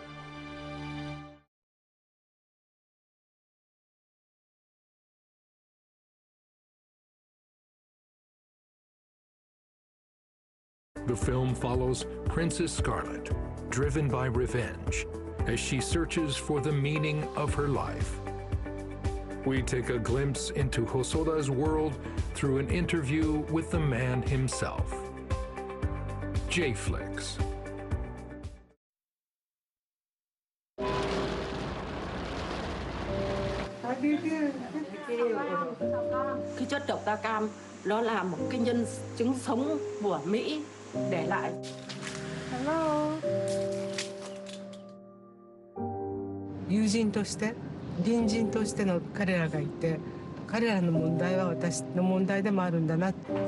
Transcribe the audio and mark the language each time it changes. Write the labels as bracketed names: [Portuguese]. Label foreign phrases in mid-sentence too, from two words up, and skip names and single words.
[English] The film follows Princess Scarlet, driven by revenge, as she searches for the meaning of her life. We take a glimpse into Hosoda's world through an interview with the man himself. J-Flix. [Vietnamese] Cái chất độc da cam nó là một cái nhân chứng sống của Mỹ để lại. [English] Hello. [Japanese] 友人として隣人としての彼らがいて彼らの問題は私の問題でもあるんだな。